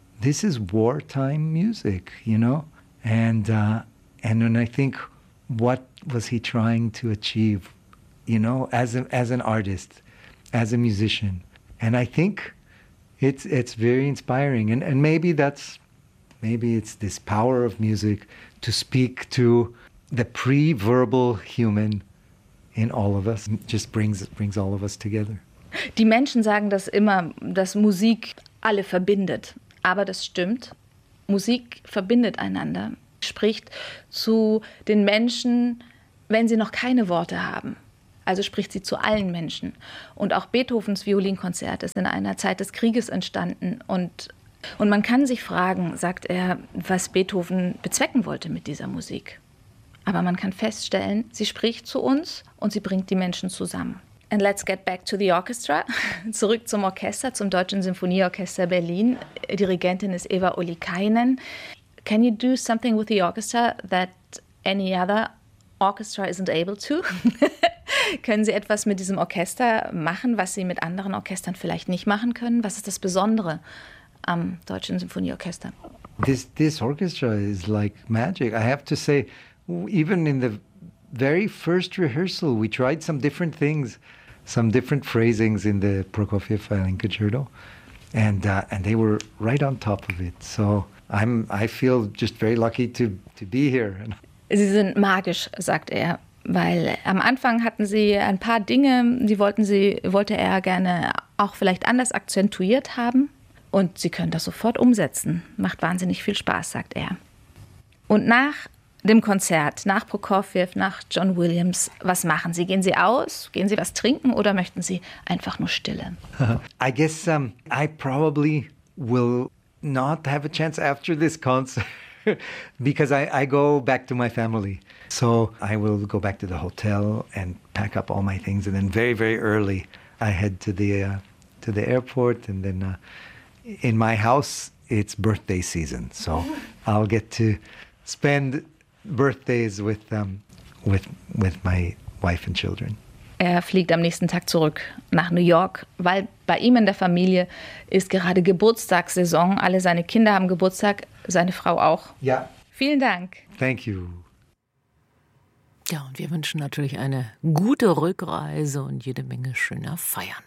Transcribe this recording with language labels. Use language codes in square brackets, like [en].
[en] This is wartime music, you know. And when I think, what was he trying to achieve, you know, as an artist, as a musician? And I think it's very inspiring. And maybe it's this power of music to speak to the pre-verbal human in all of us. It just brings all of us together. [de] Die Menschen sagen das immer, dass Musik alle verbindet. Aber das stimmt. Musik verbindet einander. Spricht zu den Menschen, wenn sie noch keine Worte haben. Also spricht sie zu allen Menschen. Und auch Beethovens Violinkonzert ist in einer Zeit des Krieges entstanden. Und man kann sich fragen, sagt er, was Beethoven bezwecken wollte mit dieser Musik. Aber man kann feststellen, sie spricht zu uns und sie bringt die Menschen zusammen. [en] And let's get back to the orchestra. [de] Zurück zum Orchester, zum Deutschen Sinfonieorchester Berlin. Dirigentin ist Eva Ollikainen. [en] Can you do something with the orchestra that any other orchestra isn't able to? [de] Können Sie etwas mit diesem Orchester machen, was Sie mit anderen Orchestern vielleicht nicht machen können? Was ist das Besondere am Deutschen Sinfonieorchester? [en] This orchestra is like magic. I have to say, even in the very first rehearsal, we tried some different things, some different phrasings in the Prokofiev Violin Concerto, and they were right on top of it. So I feel just very lucky to be here. [de] Sie sind magisch, sagt er, weil am Anfang hatten sie ein paar Dinge, wollte er gerne auch vielleicht anders akzentuiert haben und sie können das sofort umsetzen. Macht wahnsinnig viel Spaß, sagt er. Und nach dem Konzert, nach Prokofiev, nach John Williams, was machen Sie? Gehen Sie aus? Gehen Sie was trinken oder möchten Sie einfach nur Stille? [en] I guess I probably will not have a chance after this concert because I go back to my family. So I will go back to the hotel and pack up all my things. And then very, very early, I head to the airport. And then in my house it's birthday season, so I'll get to spend birthdays with my wife and children. [de] Er fliegt am nächsten Tag zurück nach New York, weil bei ihm in der Familie ist gerade Geburtstagssaison. Alle seine Kinder haben Geburtstag, seine Frau auch. Ja. Vielen Dank. [en] Thank you. [de] Ja, und wir wünschen natürlich eine gute Rückreise und jede Menge schöner Feiern.